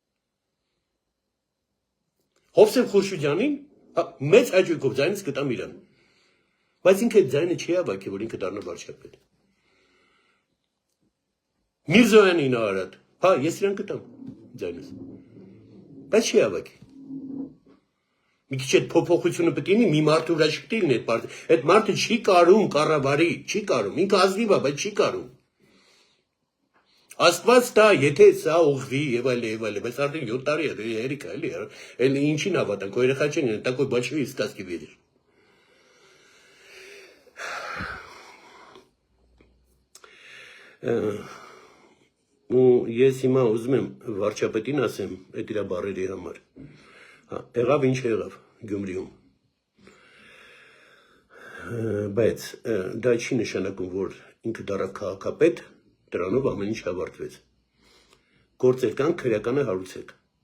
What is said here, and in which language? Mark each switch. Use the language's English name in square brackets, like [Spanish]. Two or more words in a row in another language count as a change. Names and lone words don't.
[Armenian] Հովսեփ Խուրշուդյանին մեծ հաճույքով ձայնից կտամ իրան։ Բայց ինքը ձայնը չի հավաքի, որ ինքը դառնա վարչապետ։ Միրզոյանին արած, հա, ես իրան կտամ ձայնս, բայց չի հավաքի։ Մի քիչ այդ փոփոխությունը պետք է լինի, մի մարդու վրա չպետք է լինի այդ մարդը, այդ մարդը չի կարում կառավարի, չի կարում, ինքը ազնիվ է, բայց չի կարում։ Աստված տա, եթե սա ուղղվի եւ այլ, բայց արդեն 7 տարի է, երիկա էլի, էլ ինչին հավատանք, քո երեխա չեն, [Russian] такой большой сказки веришь։ [Armenian] Ու ես հիմա ուզում եմ վարչապետին ասեմ այդ իր բառերի համար։ Հա, եղավ ինչ եղավ Գյումրիում։ Բայց դա չի նշանակում, որ ինքը դառավ քաղաքապետ, դրանով ամեն ինչ ավարտվեց։ Գործեր կան, քրեականը հարուցեք։